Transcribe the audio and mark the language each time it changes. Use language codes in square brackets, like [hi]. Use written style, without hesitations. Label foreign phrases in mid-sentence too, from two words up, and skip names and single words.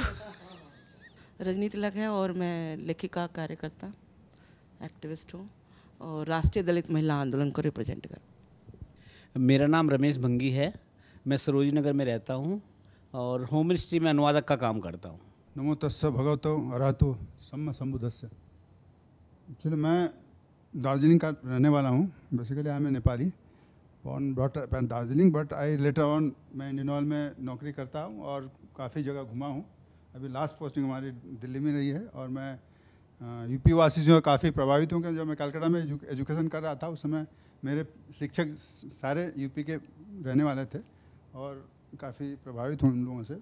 [hi] रजनी तिलक है और मैं लेखिका, कार्यकर्ता, एक्टिविस्ट हूँ और राष्ट्रीय दलित महिला आंदोलन को रिप्रेजेंट कर। मेरा नाम रमेश भंगी है, मैं सरोजनी नगर में रहता हूँ और होम मिनिस्ट्री में अनुवादक का काम करता हूँ। [pi] नमो तस्स भगवतो अरहतो सम्मा सम्बुद्धस्स। [hi] एक्चुअली मैं दार्जिलिंग का रहने वाला हूँ। [en] Basically I am a Nepali, born brought up in Darjeeling, but I later on [hi] मैं इंडियन ऑयल में नौकरी करता हूँ और काफ़ी जगह घुमा हूँ। अभी [en] last posting [hi] हमारी दिल्ली में रही है और मैं यूपी वासी से काफ़ी प्रभावित हूँ, क्योंकि जब मैं कलकत्ता में एजुकेशन कर रहा था उस समय मेरे शिक्षक सारे यूपी के रहने वाले थे और काफ़ी प्रभावित हूँ उन लोगों से।